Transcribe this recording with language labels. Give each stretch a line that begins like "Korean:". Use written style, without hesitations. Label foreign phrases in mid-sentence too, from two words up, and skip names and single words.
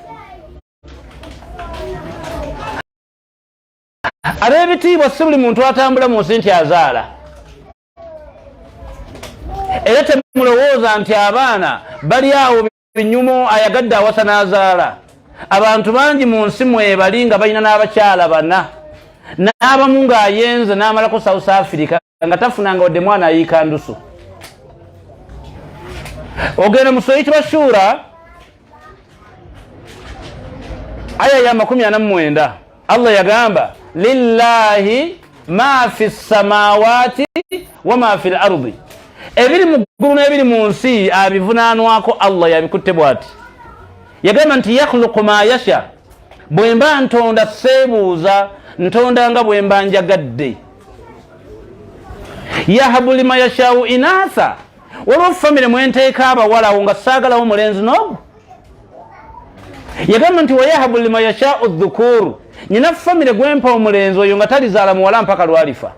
Ganda: Ab'ebitiibwa si buli muntu atambula mu nsi nti azaala, era temulowooza nti abaana bali awo binyumo ayagadde awasa n'azaala. Abantu bangi mu nsi mwebali nga balina n'abakyala 4, n'abamu ng'ayenze n'amalako South Africa nga tafunanga wadde mwana ayiika ndusu. Ogenda mu sura eyitibwa Shura aya ya 49, Allah yagamba
Arabic: لله ما في السماوات وما في الأرض,
Ganda: ebiri mu ggulu n'ebiri mu nsi abivunaanwako Allah yabikutte bw'ati. Yagamba nti
Arabic: يخلق ما يشاء,
Ganda: bwe mba ntonda seebuuza, ntonda nga bwe mba njagadde.
Arabic: يهب لمن يشاء إناثا,
Ganda: waliwo famire mwenteeka abawala awo nga saagalawo mulenzi n'ogwo. Yagamba nti
Arabic: ويهب لمن يشاء الذكور,
Ganda: nyina famire gwempa omulenzi oyo nga talizaala muwala mpaka lwalifa.